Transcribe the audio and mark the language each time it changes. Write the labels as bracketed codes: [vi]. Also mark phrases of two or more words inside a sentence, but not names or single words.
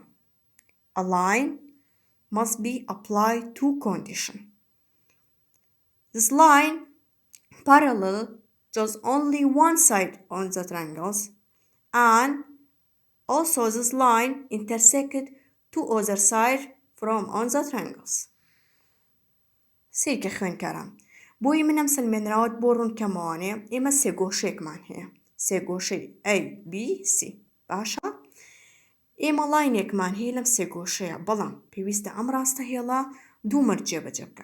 [en] A line must be applied to condition. This line parallel just only one side on the triangles, and also this line intersected two other sides from on the triangles. [ckb] سیرکە خوێندکاران، بۆی منەم سەلمێنراوت بۆ ڕوونکەمەوانێ ئێمە سێ گۆشەیەکمان هەیە، سێ گۆشەی A, B, C. باشە؟ ئێمە لاینێکمان هەیە لەم سێ گۆشەیە، بەڵام پێویستە ئەم ڕاستەهێڵە دوو مەرج جێبەجێ بکە.